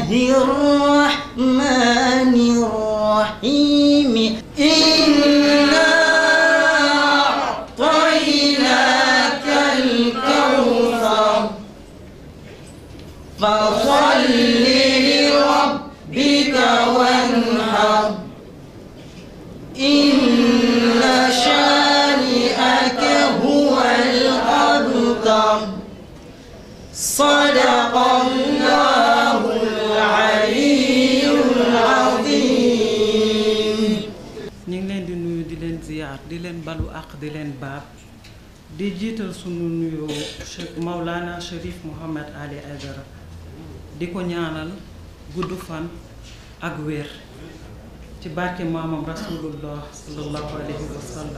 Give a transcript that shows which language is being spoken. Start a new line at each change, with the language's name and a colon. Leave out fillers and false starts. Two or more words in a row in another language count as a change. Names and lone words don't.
Arabic: الرحمن الرحيم إنا أعطيناك الكوثر فصل لربك وانحر إن شانئك هو الأبتر صدق الله العلي العظيم.
Wolof: ñu ngi leen di nuyu di leen ziyaar di leen balu àq di leen baab di jiital sunu nuyoo Maulana Cherif Mouhamed Ali Aidara di ko ñaanal gudd fan ak wér ci barke maamam rasulullah
Arabic: صلى الله عليه وسلم.